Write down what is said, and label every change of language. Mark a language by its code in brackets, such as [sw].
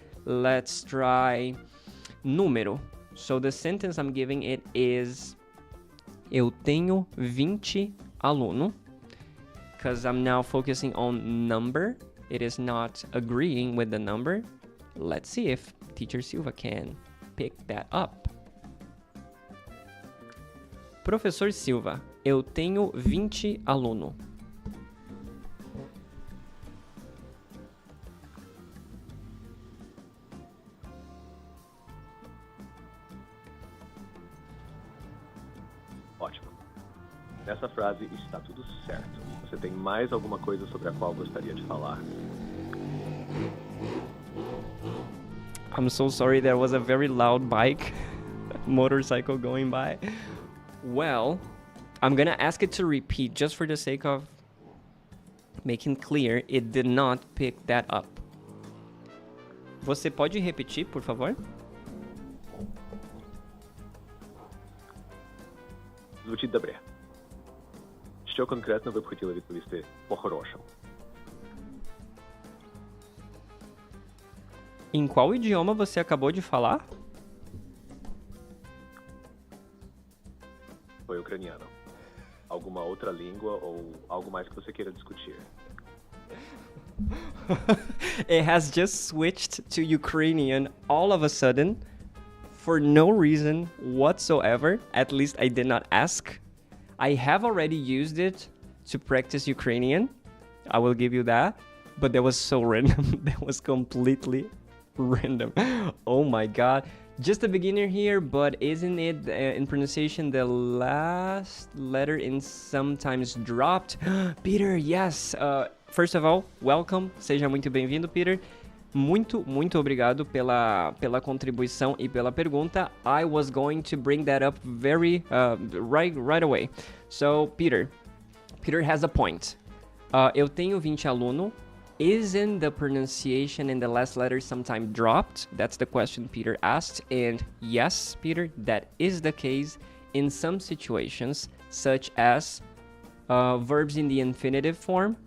[en] Let's try número. So the sentence I'm giving it is [pt] eu tenho 20 aluno, [en] because I'm now focusing on number. It is not agreeing with the number. Let's see if Teacher Silva can pick that up. [pt] Professor Silva, eu tenho 20 aluno. Ótimo. Nessa frase está tudo certo. Você tem mais alguma coisa sobre a qual gostaria de falar? [en] I'm so sorry, there was a very loud bike motorcycle going by. Well, I'm gonna ask it to repeat just for the sake of making clear it did not pick that up. [pt] Você pode repetir, por favor? [uk] Звучит добре. Що конкретно ви б хотіли відповісти по-хорошому? [pt] Em qual idioma você acabou de falar? Foi ucraniano. Alguma outra língua ou algo mais que você queira discutir? [en] It has just switched to Ukrainian all of a sudden for no reason whatsoever. At least I did not ask. I have already used it to practice Ukrainian. I will give you that. But that was so random. That was completely random. Oh my god. Just a beginner here, but isn't it in pronunciation the last letter in sometimes dropped? Peter, yes. First of all, welcome. [pt] Seja muito bem-vindo, Peter. Muito obrigado pela contribuição e pela pergunta. [en] I was going to bring that up right away. So, Peter has a point. [pt] Eu tenho 20 alunos. [en] Isn't the pronunciation in the last letter sometime dropped? That's the question Peter asked. And yes, Peter, that is the case in some situations, such as verbs in the infinitive form.